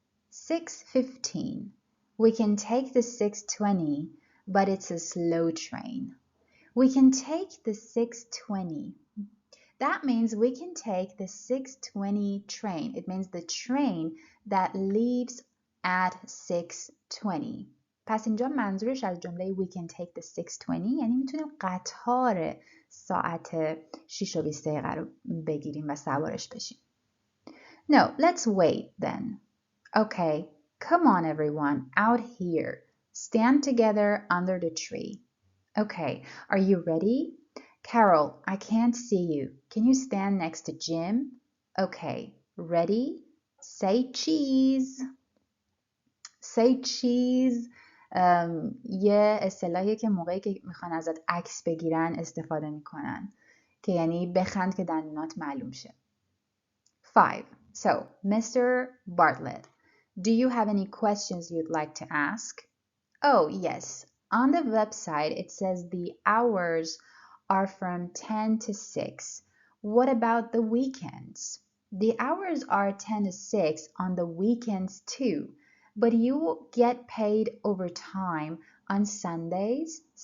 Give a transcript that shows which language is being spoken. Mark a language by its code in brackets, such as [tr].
[en] 6:15. We can take the 6:20, but it's a slow train. We can take the 6:20. That means we can take the 6:20 train. It means the train that leaves at 6:20. [fa] پس اینجا منظورش از جمله [en] we can take the 6:20 [fa] یعنی میتونیم قطار ساعت 6:20 رو بگیریم و سوارش بشیم. [en] No, let's wait then. Okay, come on everyone, out here. Stand together under the tree. Okay, are you ready? Carol, I can't see you. Can you stand next to Jim? Okay, ready? Say cheese. Say cheese [fa] یه اصطلاحیه که موقعی که میخوان ازت عکس بگیرن استفاده میکنن که یعنی بخند که دندونات معلوم شه. [en] 5. So, Mr. Bartlett, do you have any questions you'd like to ask? Oh, yes. On the website, it says the hours are from 10 to 6. What about the weekends? The hours are 10 to 6 on the weekends too, but you will get paid overtime on Sundays.